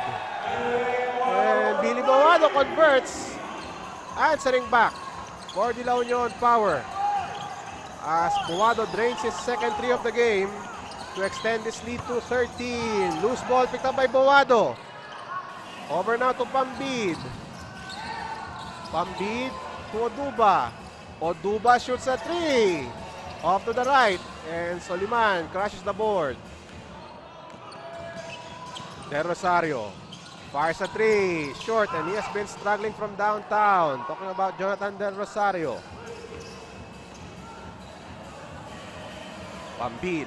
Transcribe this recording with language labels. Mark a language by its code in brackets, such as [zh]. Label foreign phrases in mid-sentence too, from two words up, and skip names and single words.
[en] And Billy Buwado converts. Answering back for the La Union Power. As Buwado drains his second 3 of the game to extend this lead to 13. Loose ball picked up by Buwado. Over now to Pambid. Pambid to Oduba. Oduba shoots a 3. Off to the right. And Soliman crashes the board. Del Rosario fires a 3. Short, and he has been struggling from downtown. Talking about Jonathan Del Rosario. Pambid.